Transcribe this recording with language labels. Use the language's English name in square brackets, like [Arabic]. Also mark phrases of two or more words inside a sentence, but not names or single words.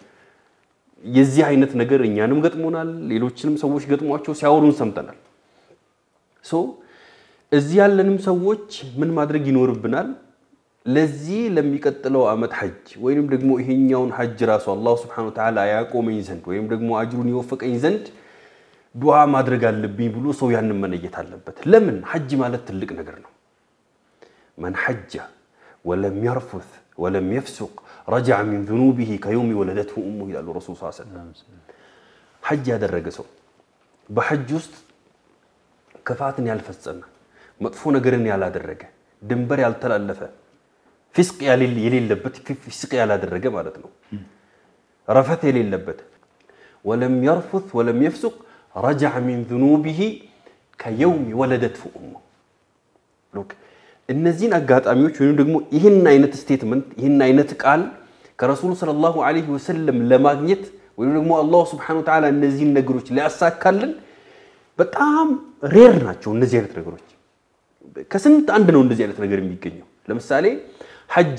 [Amharic] የዚህ አይነት ነገር እኛንም ገጥሞናል ሌሎችንም ሰዎች ገጥሟቸው ሲያወሩን ሰምተናል ሶ እዚህ ያለንም ሰዎች ምን ማድረግ ይኖርብናል ለዚህ ለሚቀጥለው አመት ሐጅ ወይንም ደግሞ ይሄኛውን ሐጅ ራሱ አላህ [Arabic] سبحانه وتعالى [Amharic] ያቆመኝ ዘንድ ወይንም ደግሞ አጅሩን ይወፈቀኝ ዘንድ ዱዓ ማድረግ አለብኝ ብሎ ሰው ያንን መነየት አለበት ለምን ሐጅ ማለት ትልቅ ነገር ነው [Arabic] من حج ولم يرفث ولم يفسق رجع من ذنوبه كيوم ولدته امه الى الرسول صلى الله عليه وسلم [Amharic] حج ያደረገ ሰው በሐጅ ውስጥ ከፋትን ያልፈጸመ መጥፎ ነገርን ያላደረገ ድንበር ያልተላለፈ ፍስቅ የሌለበት ፍስቅ ያላደረገ ማለት ነው ረፈት የሌለበት [Arabic] ولم يرفث ولم يفسق رجع من ذنوبه كيوم ولدته امه [Amharic] ሎክ እነዚህን አጋጣሚዎች ወይንም ደግሞ ይሄን አይነት ስቴትመንት ይሄን አይነት ቃል ከረሱሉ [Arabic] صلى الله عليه وسلم [Amharic] ለማግኘት ወይንም ደግሞ አላህ [Arabic] سبحانه وتعالى [Amharic] እነዚህን ነገሮች ሊያሳካልን በጣም ሬር ናቸው እነዚህ አይነት ነገሮች ከስንት አንድ ነው እንደዚህ አይነት ነገር የሚገኘው ለምሳሌ ሐጅ